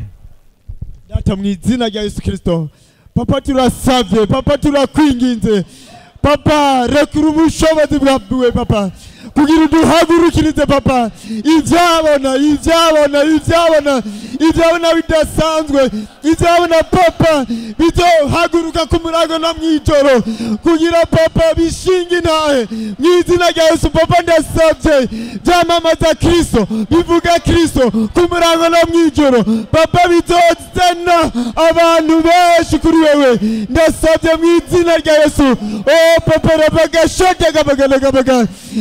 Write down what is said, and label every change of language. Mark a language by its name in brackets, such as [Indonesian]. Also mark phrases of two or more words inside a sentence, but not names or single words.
[Rundi] Data mu izina rya Yesu Kristo papa turasavye papa turakwinginze papa rekura ubushobozi bwawe papa kugira uduhagurukirize papa ibyabona bidasanzwe ibyabona papa bizohaguruka ku murago no mw'ijoro kugira papa bishinga intahe mu izina rya Yesu papa ndasabye byamamaza Kristo bivuga Kristo ku murago no mw'ijoro papa bizozana abantu benshi kuri wewe ndasabye mu izina rya Yesu oh papa rabagashote gabagalaga